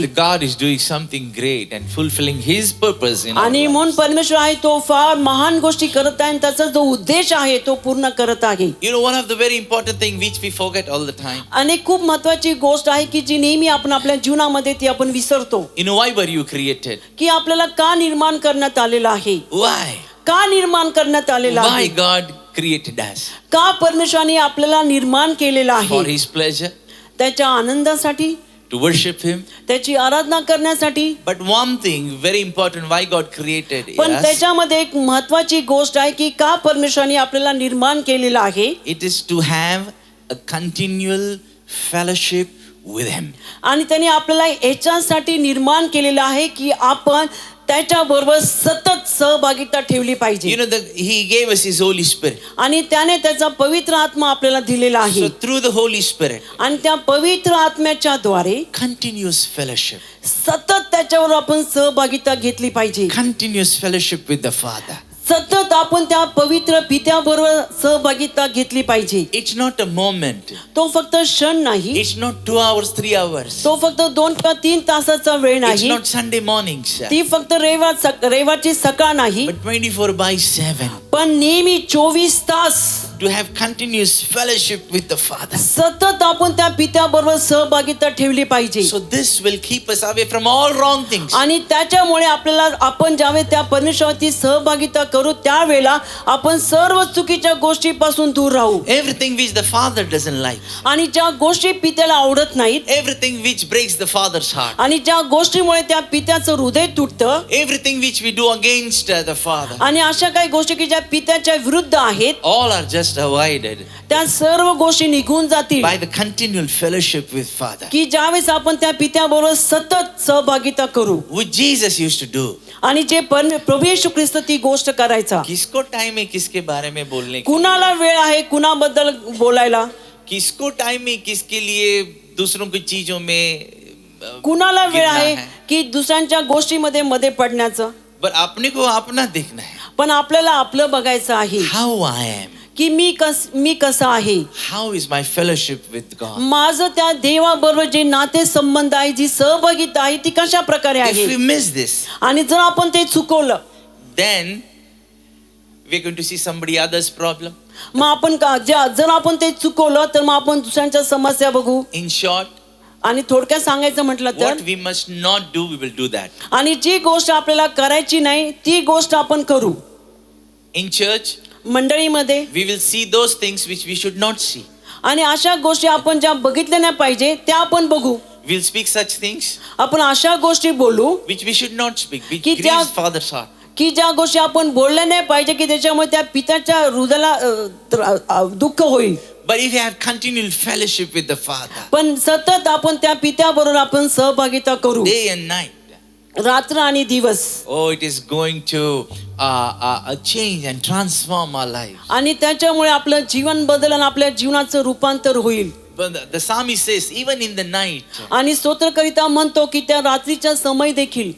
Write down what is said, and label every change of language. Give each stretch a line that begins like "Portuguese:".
English: That God is doing something great and fulfilling His purpose in our
Marathi: आणि
English: lives.
Marathi: म्हणून परमेश्वर आहे तो फार महान गोष्टी करत आहे आणि त्याचा जो उद्देश आहे तो पूर्ण करत आहे.
English: You know, one of the very important thing which we forget all the time.
Marathi: आणि खूप महत्वाची गोष्ट आहे की जी नेहमी आपण आपल्या जीवनामध्ये ती आपण विसरतो.
English: You know, why were you created?
Marathi: की आपल्याला का निर्माण करण्यात आलेलं आहे,
English: Why?
Marathi: का निर्माण करण्यात आलेलं
English: Why
Marathi: आहे,
English: God created us?
Marathi: का परमेश्वराने आपल्याला निर्माण केलेलं
English: For
Marathi: आहे.
English: His pleasure,
Marathi: त्याच्या आनंदासाठी,
English: to worship Him.
Marathi: त्याची आराधना करण्यासाठी.
English: But one thing very important, why God created
Marathi: पण
English: us,
Marathi: त्याच्यामध्ये एक महत्वाची गोष्ट आहे की का परमेश्वराने आपल्याला निर्माण केलेलं आहे.
English: it is to have a continual fellowship with Him.
Marathi: आणि त्याने आपल्याला याच्यासाठी निर्माण केलेलं आहे की आपण त्याच्याबरोबर सतत सहभागिता ठेवली
English: You
Marathi: पाहिजे.
English: know, He gave us His Holy Spirit.
Marathi: आणि त्याने त्याचा पवित्र आत्मा आपल्याला दिलेला आहे.
English: So through the Holy Spirit,
Marathi: आणि त्या पवित्र आत्म्याच्या द्वारे
English: continuous fellowship,
Marathi: सतत त्याच्यावर आपण सहभागिता घेतली पाहिजे.
English: continuous fellowship with the Father.
Marathi: सतत आपण त्या पवित्र पित्याबरोबर सहभागिता घेतली पाहिजे.
English: It's not a moment.
Marathi: तो फक्त क्षण नाही,
English: It's not 2 hours, 3 hours.
Marathi: तो फक्त 2 किंवा 3 तासाचा वेळ
English: It's
Marathi: नाही,
English: not Sunday mornings.
Marathi: ती फक्त रविवारची सकाळ नाही,
English: But 24/7
Marathi: पण नेहमी 24 तास
English: to have continuous fellowship with the Father.
Marathi: सतत आपण त्या पित्याबरोबर सहभागिता ठेवली पाहिजे.
English: So this will keep us away from all wrong things.
Marathi: आणि त्याच्यामुळे आपल्याला आपण ज्यावेळेस त्या परमेश्वराची सहभागिता करू त्यावेळेला आपण सर्व चुकीच्या गोष्टीपासून दूर राहू.
English: Everything which the Father doesn't like.
Marathi: आणि ज्या गोष्टी पित्याला आवडत नाहीत,
English: Everything which breaks the Father's heart.
Marathi: आणि ज्या गोष्टीमुळे त्या पित्याचं हृदय तुटतं,
English: Everything which we do against the Father.
Marathi: आणि अशा काही गोष्टी की ज्या पित्याच्या विरुद्ध आहेत,
English: All are just avoided
Marathi: त्या सर्व गोष्टी निघून जातील
English: by the continual fellowship with Father.
Marathi: की ज्यावेळेस आपण त्या पित्याबरोबर सतत सहभागिता करू.
English: Which Jesus used to do.
Marathi: आणि जे प्रभू येशू ख्रिस्त ती गोष्ट करायचा.
Hindi: किसको टाइम है किसके बारे में बोलने की?
Marathi: कुणाला वेळ आहे कुणाबद्दल बोलायला,
Hindi: किसको टाइम है किसके लिए दूसरों की चीजों में
Marathi: कुणाला वेळ
Hindi: गिरना
Marathi: आहे
Hindi: है.
Marathi: की दुसऱ्यांच्या गोष्टीमध्ये मध्ये पडण्याचं.
Hindi: पर अपने को अपना देखना है.
Marathi: पण आपल्याला आपलं बघायचं आहे
English: How I am.
Marathi: की मी कसं आहे,
English: How is my fellowship with God?
Marathi: माझं त्या देवाबरोबर जे नाते संबंध आहे, जी सहभागिता आहे ती कशा प्रकारे
English: If
Marathi: आहे.
English: we miss this,
Marathi: आणि जर आपण ते चुकवलं
English: then we're going to see somebody other's problem.
Marathi: मग आपण जर आपण ते चुकवलं तर मग आपण दुसऱ्यांच्या समस्या बघू.
English: In short,
Marathi: आणि थोडक्यात सांगायचं म्हटलं तर
English: what we must not do, we will do that.
Marathi: आणि जी गोष्ट आपल्याला करायची नाही ती गोष्ट आपण करू.
English: In church,
Marathi: मंडळीमध्ये
English: we will see those things which we should not see.
Marathi: आणि अशा गोष्टी आपण ज्या बघितल्या नाही पाहिजे त्या आपण बघू.
English: We'll speak such things
Marathi: आपण अशा गोष्टी बोलू
English: which we should not speak, which
Marathi: की त्या-
English: grieves Father's heart.
Marathi: की ज्या गोष्टी आपण बोलल्या नाही पाहिजे की त्याच्यामुळे त्या पित्याच्या हृदयाला दुःख होईल.
English: But if you have continual fellowship with the Father,
Marathi: पण सतत आपण त्या पित्याबरोबर आपण सहभागिता करू
English: day and night,
Marathi: रात्र आणि दिवस.
English: oh, it is going to change and transform our lives.
Marathi: आणि त्याच्यामुळे आपलं जीवन बदल आणि आपल्या जीवनाचं रूपांतर होईल.
English: But the psalmist says, even in the night,
Marathi: आणि स्तोत्रकरिता म्हणतो की त्या रात्रीच्या समय देखील